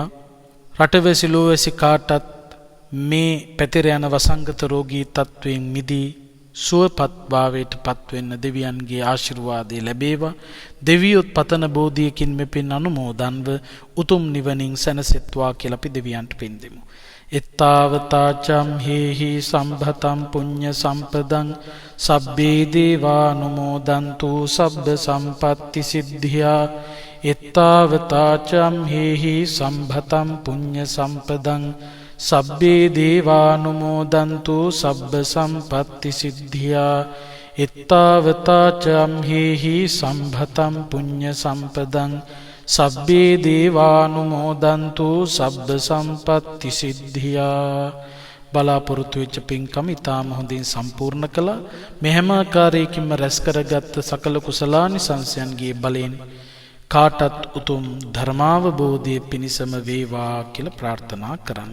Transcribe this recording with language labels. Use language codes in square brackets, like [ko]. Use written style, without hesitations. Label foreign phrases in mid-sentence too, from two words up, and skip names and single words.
[si] රටවැසි ලෝවැසි කාටත් මේ පැතිර යන වසංගත රෝගී තත්ත්වයෙන් මිදී සුවපත් භාවයට පත්වෙන්න දෙවියන්ගේ ආශිර්වාදය ලැබේවා. දෙවියොත් පතන බෝධියකින් මෙපින් අනුමෝදන්ව උතුම් නිවනින් සැනසෙත්වා කියලා අපි දෙවියන්ට පින් දෙමු. [pi] එත්තාවතාචම් හේහි සම්භතම් පුඤ්ඤ සම්පදං සබ්බේ දේවානුමෝදන්තු සබ්බ සම්පත්ති සිද්ධියා. එත්තාවතාචම් හේහි සම්භතම් පුඤ්ඤ සම්පදං සබ්බේ දේවානුමෝදන්තු සබ්බ සම්පත්ති සිද්ධියා. එත්තාවතාචම් හේහි සම්භතම් පුඤ්ඤ සම්පදං සබ්බේ දේවානුමෝදන්තු සබ්බ සම්පත්ති සිද්ධියා. [si] බලාපොරොත්තු වෙච්ච පින්කම ඉතාම හොඳින් සම්පූර්ණ කළා. මෙහෙම ආකාරයකින්ම රැස් කරගත් සකල කුසලානිසංසයන්ගේ බලයෙන් කාටත් උතුම් ධර්මාවබෝධය පිණිසම වේවා කියලා ප්‍රාර්ථනා කරන්න.